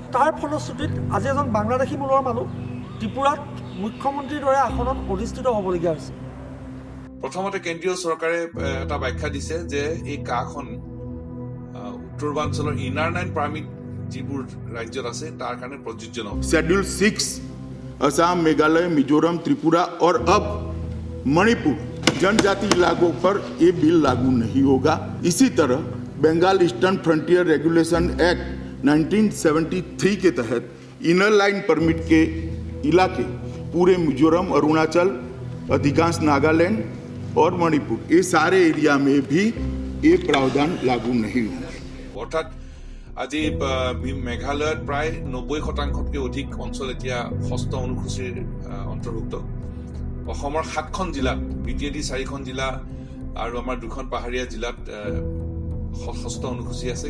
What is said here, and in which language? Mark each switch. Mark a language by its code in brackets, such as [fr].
[as] তাৰ ফলশ্ৰুতিত আজি এজন বাংলাদেশী মূলৰ মানুহ ত্ৰিপুৰাত মুখ্যমন্ত্ৰীৰ দৰে আসনত অধিষ্ঠিত হ'বলগীয়া হৈছে। প্ৰথমতে কেন্দ্ৰীয় চৰকাৰে এটা ব্যাখ্যা দিছে যে এই কাখন উত্তৰবাঞ্চলৰ ইনাৰ লাইন পাৰ্মিট যিবোৰ ৰাজ্যত আছে তাৰ কাৰণে প্ৰযোজ্য নহয়। [hi] शेड्यूल 6 असम, मेघालय, मिजोरम, त्रिपुरा और अब मणिपुर जनजाति इलाकों पर ये बिल लागू नहीं होगा। इसी तरह Bengal eastern frontier regulation act 1973 के तहत इनर लाइन परमिट के इलाके पूरे मिजोरम, अरुणाचल, अधिकांश नागालैंड और मणिपुर, ये सारे एरिया में भी ये प्रावधान लागू नहीं होंगे। [as] अर्थात আজি মেঘালয়ত প্ৰায় 90শতাংশতকৈ অধিক অঞ্চল এতিয়া ষষ্ঠ অনুসূচীৰ অন্তৰ্ভুক্ত। অসমৰ 7খন জিলাত বিটিএডি 4খন জিলা আৰু আমাৰ 2খন পাহাৰীয়া জিলাত ষষ্ঠ অনুসূচী আছে।